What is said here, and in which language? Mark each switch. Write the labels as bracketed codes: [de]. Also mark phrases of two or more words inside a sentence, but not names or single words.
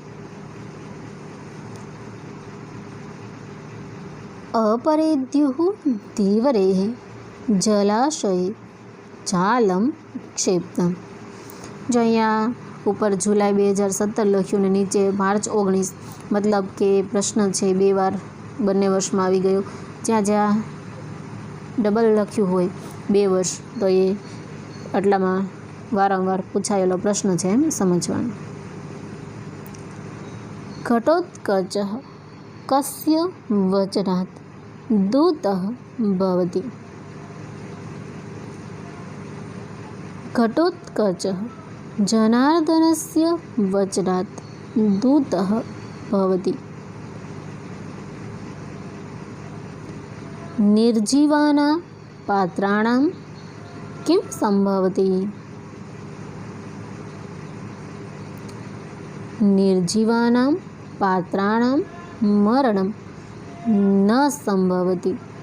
[sa] अपरेद्युः धीवरेः जलाशये जालं क्षिप्तम्। [gu] जो અહીંયા ઉપર જુલાઈ 2017 લખ્યું ને નીચે માર્ચ 19, મતલબ કે પ્રશ્ન છે 2 વાર બંને વર્ષમાં આવી ગયો. જ્યાં જ્યાં ડબલ લખ્યું હોય 2 વર્ષ તો એ આટલામાં વારંવાર પૂછાયેલો પ્રશ્ન છે એમ સમજવાનો. [sa] ઘટોત્કચઃ કસ્ય વચનાत् દૂતઃ ભવતિ? ઘટોત્કચઃ જનાર્દનસ્ય વચનાत् દૂતઃ ભવતિ. निर्जीवानां पात्राणां किं संभवति? निर्जीवानां पात्राणां मरणं न संभवति.